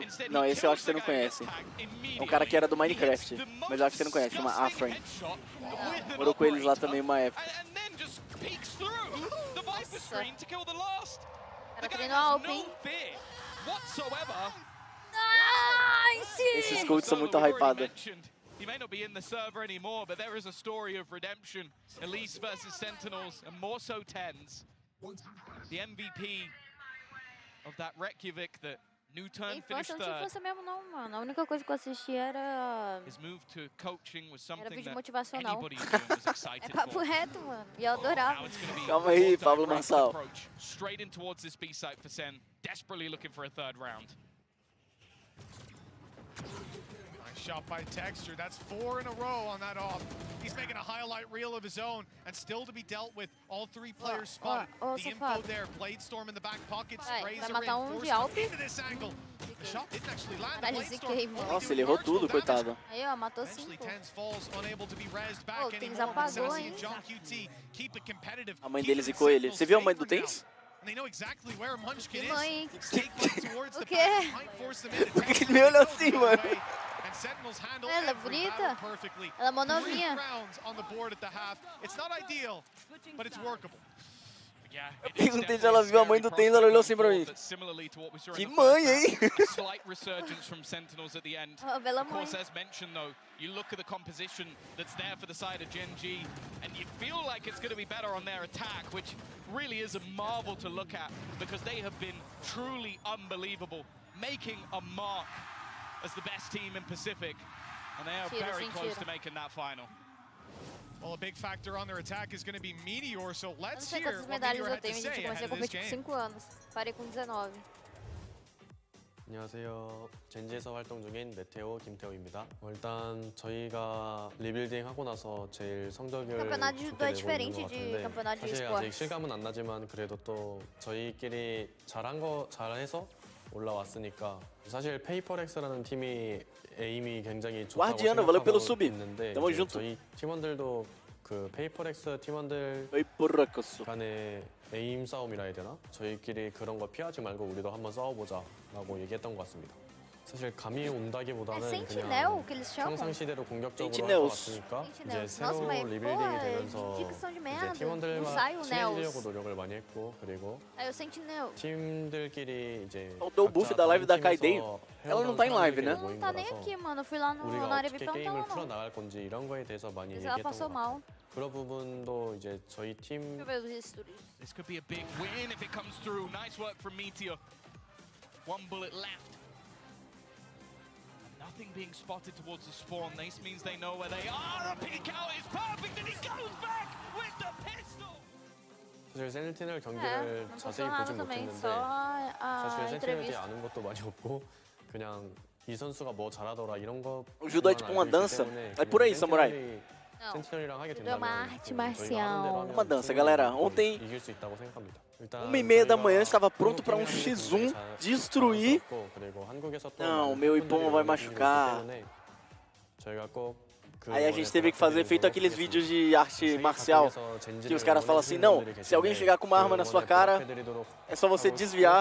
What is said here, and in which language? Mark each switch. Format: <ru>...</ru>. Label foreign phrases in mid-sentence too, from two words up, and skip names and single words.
<pt>Não, esse eu acho que você não conhece. É um cara que era do Minecraft, mas eu acho que você não conhece, chama Afrain. Morou com eles lá também uma época. Era treino Alpin. Esses coaches são muito hypados.</pt> <en>He may not be in the server anymore, but there is a story of redemption. Elise versus Sentinels, and more so Tens. The MVP of that Reykjavik that New turn</en> <pt>Infância,</pt> <en>finished</en> <pt>não tinha</pt> <en>third.</en> <pt>infância mesmo não, mano. A única coisa que eu assisti era</pt> <en>His move to coaching was something</en> <pt>vídeo</pt> <en>that</en> <pt>motivacional.</pt> <en>anybody doing was</en> <pt>É</pt> <en>excited</en> <pt>papo</pt> <en>for.</en> <pt>reto, mano. E eu adorava. Calma aí, Pablo Marçal.</pt> <en>Approach straight in towards this B site for Sen, desperately looking for a third round. Nice shot by Texture. That's 4 in a row on that off. He's making a highlight reel of his own, and still to be dealt with. All 3 players spotted. The info there. Bladestorm in the back pocket. Sprays are in. Forced into this angle. The shot didn't actually land. Bladestorm</en> <pt>Nossa, ele errou tudo, coitado. Aí, ó, matou 5. A mãe dele zicou ele. Você viu a mãe do Tens?</pt> <en>They know exactly where Munchkin is.</en> <pt>Mãe.</pt> <en>Towards</en> <pt>O</pt> <en>the</en> <pt>quê?</pt> <en>back, might force them into</en> <pt>Por que ele me olhou assim, mano?</pt> <en>And Sentinels handle</en> <pt>Ela é</pt> <en>every</en> <pt>bonita.</pt> <en>battle perfectly.</en> <pt>Ela é mó</pt> <en>3</en> <pt>novinha.</pt> <en>rounds on the board at the half. It's not ideal, but it's workable.</en> <pt>Eu perguntei se ela viu a mãe do Tens, ela olhou assim pra mim. Que mãe, hein?</pt> <en>Slight resurgence from Sentinels at the end.</en> <pt>Oh, bela</pt> <en>Of</en> <pt>mãe.</pt> <en>course, as mentioned though, you look at the composition that's there for the side of Gen G, and you feel like it's going to be better on their attack, which really is a marvel to look at, because they have been truly unbelievable, making a mark as the best team in Pacific, and they are very close to making that final. Well, a big factor on their attack is going to be Meteor, so</en> <pt>Eu não</pt> <en>let's</en> <pt>sei</pt> <en>hear</en> <pt>quantas</pt> <en>what</en> <pt>medalhas</pt> <en>Meteor</en> <pt>eu</pt> <en>had to</en> <pt>tenho, gente.</pt> <en>say</en> <pt>Eu</pt> <en>ahead</en> <pt>comecei a</pt> <en>of this</en> <pt>competir com</pt> <en>game.</en> <pt>5 anos. Parei com 19.</pt> <ko>안녕하세요. 젠지에서 활동 중인 메테오 김태호입니다. 일단 저희가 리빌딩 하고 나서 제일 성적을</ko> <pt>Campeonato de</pt> <ko>좋게</ko> <pt>judô é</pt> <ko>내고 있는</ko> <pt>diferente</pt> <ko>것</ko> <pt>de</pt> <ko>같은데</ko> <pt>campeonato de</pt> <ko>사실 아직</ko> <pt>esportes.</pt> <ko>실감은 안 나지만 그래도 또 저희끼리 잘해서 올라왔으니까 사실 페이퍼렉스라는 팀이 에임이 굉장히 좋다고</ko> <pt>Guardiano, valeu pelo</pt> <ko>생각하고</ko> <pt>sub.</pt> <ko>있는데</ko> <pt>Tamo</pt> <ko>이제</ko> <pt>junto.</pt> <ko>저희 팀원들도 그 페이퍼렉스 팀원들 간의 에임 싸움이라 해야 되나? 저희끼리 그런 거 피하지 말고 우리도 한번 싸워보자라고 얘기했던 것 같습니다. 사실 감이 온다기보다는</ko> <pt>Sentinel, que</pt> <ko>그냥</ko> <pt>eles chamam.</pt> <ko>평상시대로 공격적으로 할 것</ko> <pt>Sentinels.</pt> <ko>같으니까 이제</ko> <pt>Sentinels.</pt> <ko>새로운</ko> <pt>Nossa, mas,</pt> <ko>리빌딩이</ko> <pt>porra,</pt> <ko>되면서</ko> <pt>dicção de</pt> <ko>이제</ko> <pt>merda. Não sai</pt> <ko>팀원들만</ko> <pt>o</pt> <ko>친해지려고</ko> <pt>Nels.</pt> <ko>노력을 많이 했고 그리고</ko> <pt>Aí o Sentinel.</pt> <ko>팀들끼리 이제</ko> <pt>Faltou o buff da live da Kaiden. Ela não tá em live, né? Não tá nem aqui, mano. Eu fui lá no,</pt> <ko>우리가</ko> <pt>na área</pt> <ko>어떻게</ko> <pt>VIP,</pt> <ko>게임을</ko> <pt>não tá lá, não.</pt> <ko>풀어나갈 건지 이런 거에 대해서 많이</ko> <pt>Mas ela</pt> <ko>얘기했던</ko> <pt>passou</pt> <ko>것 같아요.</ko> <pt>mal.</pt> <ko>그런 부분도 이제 저희 팀</ko> <pt>Deixa eu ver os stories.</pt> <en>This could be a big win if it comes through. Nice work from Meteor. 1 bullet left. And nothing being spotted towards the spawn. This means they know where they are. The peek out is perfect, and he goes back with the pistol.</en> <ko>사실 센티넬</ko> <pt>É,</pt> <ko>경기를</ko> <pt>não</pt> <ko>자세히</ko> <pt>passou nada</pt> <ko>보진</ko> <pt>também.</pt> <ko>못했는데</ko> <pt>Só a</pt> <ko>사실 센티넬에 대해</ko> <pt>entrevista.</pt> <ko>아는 것도 많이 없고 그냥 이 선수가 뭐 잘하더라 이런 거</ko> <pt>O judô é tipo uma dança. É por aí, samurai.</pt> <ko>센티넬이랑 하게</ko> <pt>Judô é uma</pt> <ko>된다면</ko> <pt>arte</pt> <ko>저희가 하는 대로</ko> <pt>marcial.</pt> <ko>하면</ko> <pt>Uma dança, galera. Ontem,</pt> <ko>이길 수 있다고 생각합니다. 일단</ko> <pt>1h30 da manhã,</pt> <ko>저희가</ko> <pt>estava pronto para um</pt> <ko>한국 팀이랑</ko> <pt>X1</pt> <ko>굉장히 잘</ko> <pt>destruir.</pt> <ko>알았었고, 그리고 한국에서 또</ko> <pt>Não,</pt> <ko>많은</ko> <pt>meu</pt> <ko>팬분들이</ko> <pt>Ipom vai</pt> <ko>응원해 주시고</ko> <pt>machucar.</pt> <ko>있기 때문에 저희가 꼭 그</ko> <pt>Aí a gente</pt> <ko>응원에</ko> <pt>teve que fazer feito aqueles vídeos de arte marcial, que os caras falam assim, não, se alguém chegar com uma arma na sua cara, é só você desviar.</pt>